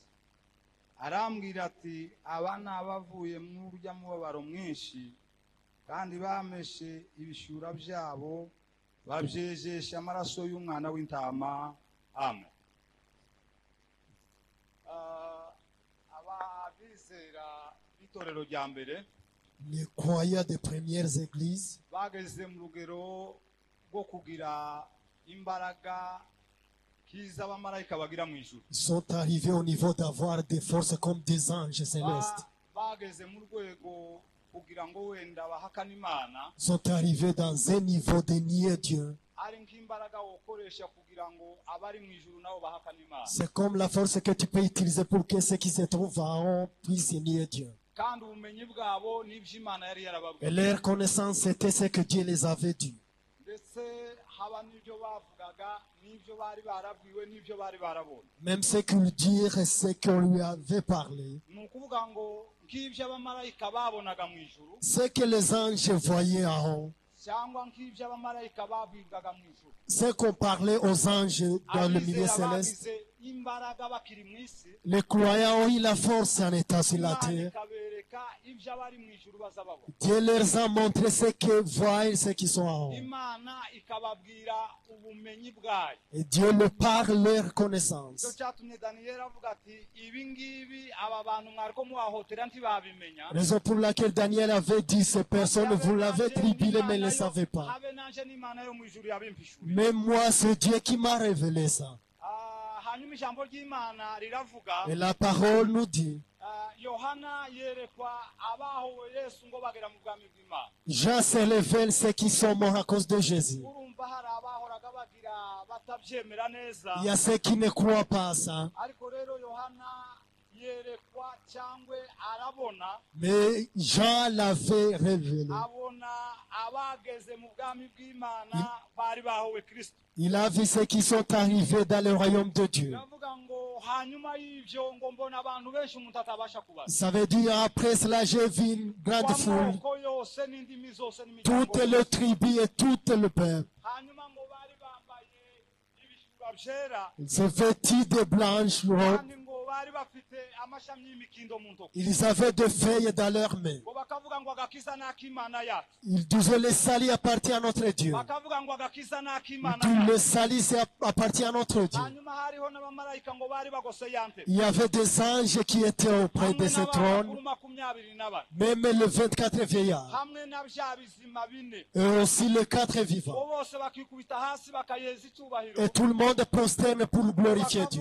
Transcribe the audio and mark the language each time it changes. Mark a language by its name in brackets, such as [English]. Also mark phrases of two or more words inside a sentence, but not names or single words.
[Kinyarwanda] Arambwira ati, aba ni abavuye mu urya mubabaro mwinshi kandi bameshe ibishura byabo babyejesha amaraso y'umwana w'intama. Amen. Abizera b'itorero rya mbere [French] Les croyants des premières églises [Kinyarwanda] bageze mu rugero rwo kugira imbaraga kiza abamarayika bagira mu ijuru. [French] sont arrivés au niveau d'avoir des forces comme des anges célestes. [Kinyarwanda] Bageze mu rwego kugira ngo wenda bahakana Imana, [French] Sont arrivés dans un niveau de nier Dieu. [Kinyarwanda] ari nk'imbaraga wokoresha kugira ngo abari mu ijuru nabo bahakana Imana. [French] C'est comme la force que tu peux utiliser pour que ceux qui se trouvent en haut puissent nier Dieu. [Kinyarwanda] Kandi ubumenyi bwabo n'ibyo Imana yari [French] Et [Kinyarwanda] yarababwiye, [French] leur connaissance, c'était ce que Dieu les avait dit. [Kinyarwanda] ndetse haba n'ibyo bavugaga n'ibyo bari barabwiwe n'ibyo bari barabonye. [French] Même ce qu'ils dirent et ce qu'on lui avait parlé. [Kinyarwanda] Ni ukuvuga ngo nk'ibyo abamarayika babonaga mu ijuru [French] Ce que les anges voyaient en haut. [Kinyarwanda] cyangwa nk'ibyo abamarayika babwirwaga mu ijuru, [French] Ce qu'on parlait aux anges dans le milieu [Kinyarwanda] abizera [French] céleste. [Kinyarwanda] bagize imbaraga bakiri mu isi, [French] Les croyants ont eu la force en étant sur la [Kinyarwanda] Imana [French] terre. [Kinyarwanda] ikabereka ibyo abari mu ijuru baza babona. [French] Dieu leur a montré ce que voient ceux qui sont en haut. [Kinyarwanda] Imana ikababwira ubumenyi bwayo. [French] Et Dieu leur parle leur [Kinyarwanda] Icyo [French] connaissance. [Kinyarwanda] cyatumye Daniyeli avuga ati, ibi ngibi aba bantu mwariko mubahohotera ntibabimenya, [French] Raison pour laquelle Daniel avait dit, ces personnes, vous l'avez tribulé mais ne le savez pas. [Kinyarwanda] habe nanje n'Imana yo mu ijuru yabimpishuriye. [French] Mais moi, c'est Dieu qui m'a révélé ça. [Kinyarwanda] Hanyuma ijambo ry'Imana riravuga, [French] Et la parole nous dit, [Kinyarwanda] Yohana yerekwa abahowe Yesu ngo bagera mu bwami bw'Imana. [French] Jean se révèle ceux qui sont morts à cause de Jésus. [Kinyarwanda] Urumva hari abahoraga bagira batabyemera neza, [French] Il y a ceux qui ne croient pas à ça. [Kinyarwanda] ariko rero Yohana yerekwa cyangwa arabona, [French] Mais Jean l'avait révélé. [Kinyarwanda] abona abageze mu bwami bw'Imana bari bahowe Kristo. [French] Il a vu ceux qui sont arrivés dans le royaume de Dieu. [Kinyarwanda] Biravuga ngo hanyuma y'ibyo ngo mbona abantu benshi umuntu atabasha kubaza, [French] Ça veut dire, après cela, j'ai vu une grande foule, [Kinyarwanda] amoko yose n'indimi zose n'imiryango [French] toutes les [Kinyarwanda] yose. [French] tribus et tout le peuple. [Kinyarwanda] Hanyuma ngo bari bambaye ibishura byera, [French] Ils se vêtis de blanches robes. [Kinyarwanda] kandi ngo bari bafite amashami y'imikindo mu ntoki, [French] Ils avaient des feuilles dans leurs mains. [Kinyarwanda] ngo bakavuga ngo agakiza n'ak'Imana yacu, [French] Ils disaient, le salut appartient à notre Dieu. [Kinyarwanda] bakavuga ngo agakiza [French] Ils [Kinyarwanda] n'ak'Imana [French] disent, le [Kinyarwanda] yacu. [French] salut appartient à notre Dieu. [Kinyarwanda] Hanyuma hariho n'abamarayika ngo bari bagose ya ntebe, [French] Il y avait des anges qui étaient auprès de [Kinyarwanda] hamwe [French] ce [Kinyarwanda] n'abakuru [French] trône, [Kinyarwanda] 24, [French] même les 24 vieillards, [Kinyarwanda] hamwe na bya bizima bine, [French] et aussi les 4 vivants. [Kinyarwanda] bo bose bakikubita hasi bakayeza icyubahiro, [French] Et tout le monde prosterne pour glorifier Dieu.